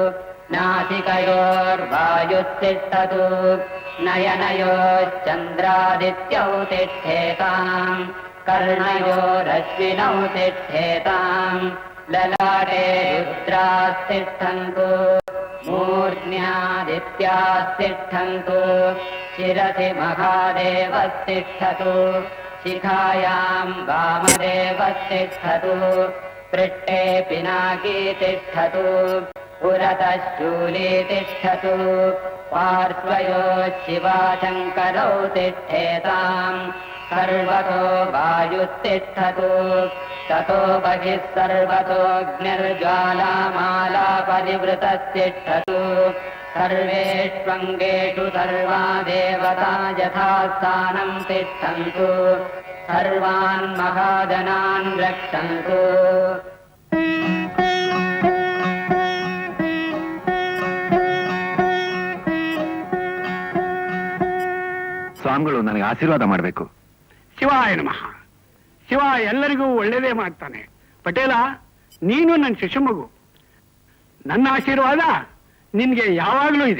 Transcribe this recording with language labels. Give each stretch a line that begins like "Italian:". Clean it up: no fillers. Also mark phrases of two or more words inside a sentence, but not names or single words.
Sanskrit: ನಾಸಿಕಯೋರ್ವಾಯುಸ್ತಿಷ್ಠತು, ನಯನಯೋಶ್ಚಂದ್ರಾದಿತ್ಯೌ ತಿಷ್ಠೇತಾಂ, ಕರ್ಣಯೋರಶ್ವಿನೌ ತಿಷ್ಠೇತಾಂ, ಲಲಾಟೆ ರುದ್ರಾಸ್ತಿಷ್ಠन्तು, ಮೂರ್ಧ್ನ್ಯಾದಿತ್ಯಾಸ್ತಿಷ್ಠन्तು, ಶಿರಸಿ ಮಹಾದೇವಸ್ತಿಷ್ಠತು, ಶಿಖಾಯಾಂ ವಾಮದೇವಸ್ತಿಷ್ಠತು, ಪೃಷ್ಠೆ ಪಿನಾಕೀ ತಿಷ್ಠತು, पुरतः शूली तिष्ठतु, पार्श्वयो शिवाशङ्करौ तिष्ठेताम्, सर्वतो वायुस्तिष्ठतु, ततो बहिः सर्वतोऽग्निर्ज्वालामाला परिवृतस्तिष्ठतु, सर्वेष्वङ्गेषु सर्वा देवता यथास्थानं तिष्ठन्तु, सर्वान् महाजनान् रक्षन्तु.
Kannada: ಸ್ವಾಮಿಗಳು ನನಗೆ ಆಶೀರ್ವಾದ ಮಾಡಬೇಕು. ಶಿವಾಯ ನಮಃ. ಶಿವ ಎಲ್ಲರಿಗೂ ಒಳ್ಳೇದೇ ಮಾಡ್ತಾನೆ. ಪಟೇಲ, ನೀನು ನನ್ನ ಶಿಶುಮಗು. ನನ್ನ ಆಶೀರ್ವಾದ ನಿನ್ಗೆ ಯಾವಾಗ್ಲೂ ಇದೆ.